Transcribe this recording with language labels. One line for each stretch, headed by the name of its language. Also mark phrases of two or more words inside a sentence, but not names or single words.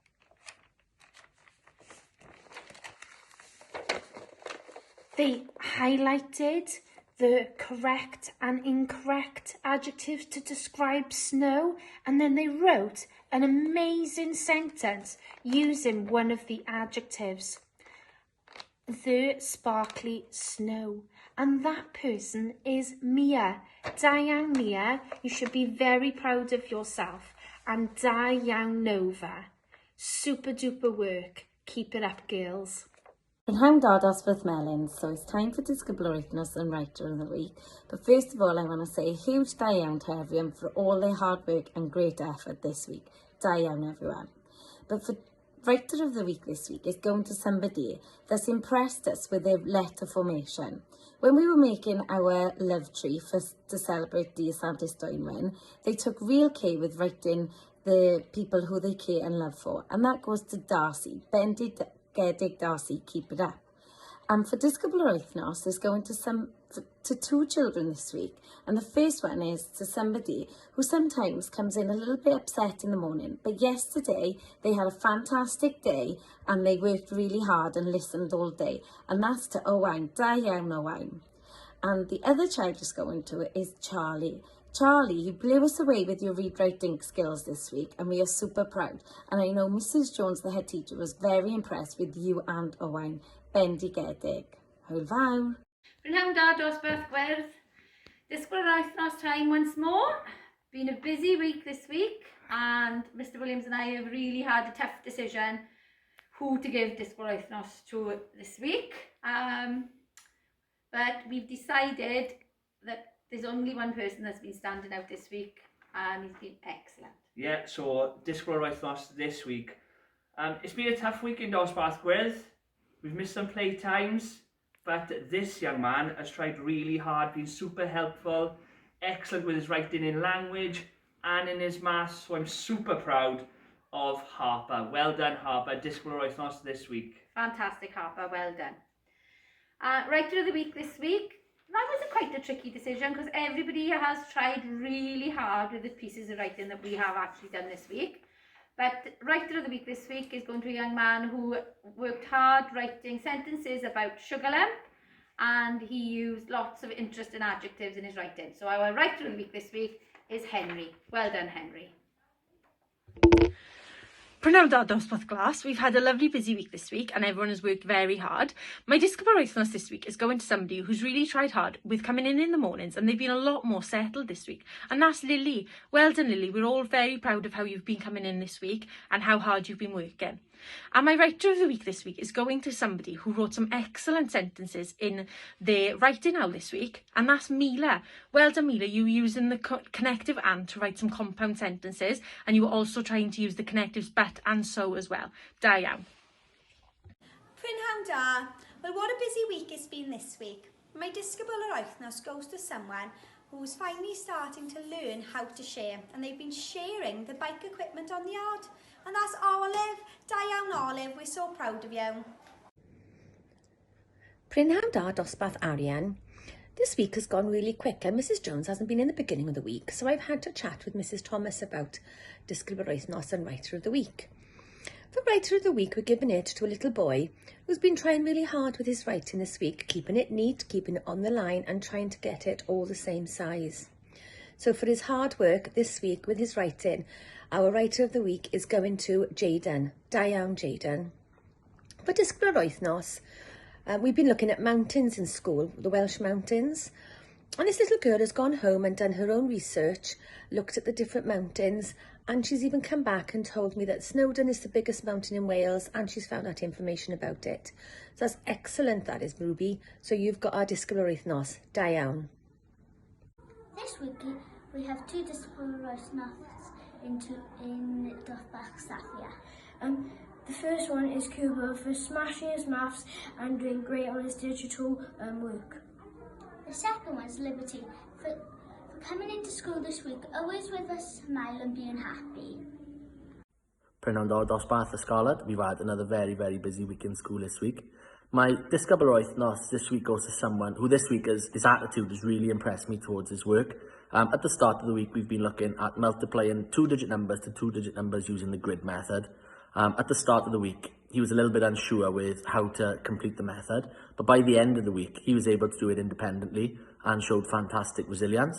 English: They highlighted the correct and incorrect adjectives to describe snow, and then they wrote an amazing sentence using one of the adjectives. The sparkly snow. And that person is Mia.
Welsh: Da iawn,
English: Mia. You should be very proud of yourself.
Welsh: And da iawn,
English: Nova. Super duper work. Keep it up, girls.
Welsh: Prynhawn da dosbarth Melyn,
English: so it's time for
Welsh: disgybl yr wythnos
English: and writer of the week. But first of all, I want to say a huge
Welsh: da iawn
English: to everyone for all their hard work and great effort this week.
Welsh: Da iawn,
English: everyone. But for writer of the week this week is going to somebody that's impressed us with their letter formation. When we were making our love tree to celebrate Dydd Santes Dwynwen, they took real care with writing the people who they care and love for. And that goes to Darcy, Bendigedig Darcy, keep it up. And for
Welsh: disgybl yr wythnos
English: is going to two children this week. And the first one is to somebody who sometimes comes in a little bit upset in the morning. But yesterday they had a fantastic day and they worked really hard and listened all day. And that's to Owain,
Welsh: da iawn,
English: Owain. And the other child is going to is Charlie. Charlie, you blew us away with your read-writing skills this week and we are super proud. And I know Mrs. Jones, the head teacher, was very impressed with you and Owain.
Welsh: Bendigedig. Hwyl fawr. Prynhawn da dosbarth Gwerth. Disgybl yr wythnos
English: time once more. Been a busy week this week and Mr. Williams and I have really had a tough decision who to give
Welsh: disgybl yr wythnos
English: to this week. But we've decided that there's only one person that's been standing out this week and he's been excellent. Yeah, so
Welsh: disgybl yr wythnos
English: this week It's been a tough week in Dosbarth Gwyrdd. We've missed some play times, but this young man has tried really hard, been super helpful, excellent with his writing in language and in his maths, so I'm super proud of Harper. Well done, Harper.
Welsh: Disgwyl yr wythnos
English: this week. Fantastic, Harper, well done. Writer of the week this week. That was quite a tricky decision because everybody has tried really hard with the pieces of writing that we have actually done this week. But writer of the week this week is going to a young man who worked hard writing sentences about sugar lump, and he used lots of interesting adjectives in his writing. So our writer of the week this week is Henry. Well done, Henry.
Welsh: Prynawn da dosbarth glas.
English: We've had a lovely busy week this week and everyone has worked very hard. My
Welsh: disgwyl yr wythnos
English: this week is going to somebody who's really tried hard with coming in the mornings, and they've been a lot more settled this week. And that's Lily. Well done, Lily. We're all very proud of how you've been coming in this week and how hard you've been working. And my writer of the week this week is going to somebody who wrote some excellent sentences in their writing owl this week, and that's Mila. Well done, Mila. You were using the connective and to write some compound sentences, and you were also trying to use the connectives but and so as well.
Welsh: Da iawn. Prynhawn da.
English: Well, what a busy week it's been this week. My
Welsh: disgwyl yr wythnos
English: goes to someone who's finally starting to learn how to share, and they've been sharing the bike equipment on the yard. And that's Olive.
Welsh: Da iawn,
English: Olive. We're so proud of you.
Welsh: Prynhawn da dosbarth Arian.
English: This week has gone really quick and Mrs Jones hasn't been in the beginning of the week, so I've had to chat with Mrs Thomas about
Welsh: disgwyl yr wythnos
English: and writer of the week. For writer of the week, we're giving it to a little boy who's been trying really hard with his writing this week, keeping it neat, keeping it on the line and trying to get it all the same size. So for his hard work this week with his writing, our writer of the week is going to Jayden.
Welsh: Da iawn,
English: Jayden. For
Welsh: disgwyl yr wythnos,
English: we've been looking at mountains in school, the Welsh mountains. And this little girl has gone home and done her own research, looked at the different mountains, and she's even come back and told me that Snowdon is the biggest mountain in Wales, and she's found out information about it. So that's excellent, that is, Ruby. So you've got our
Welsh: disgwyl yr wythnos. Da iawn.
English: This week we have two
Welsh: disgwyl yr wythnos
English: in dosbarth Safia. The first one is Cuba for smashing his maths and doing great on his digital work. The second one is Liberty for coming into school this week, always with a smile and being happy.
Welsh: Prynawn da dosbarth Scarlett.
English: We've had another very busy week in school this week. My
Welsh: disgwyl yr wythnos
English: this week goes to someone who this week his attitude has really impressed me towards his work. At the start of the week, we've been looking at multiplying two-digit numbers to two-digit numbers using the grid method. At the start of the week, he was a little bit unsure with how to complete the method, but by the end of the week, he was able to do it independently and showed fantastic resilience.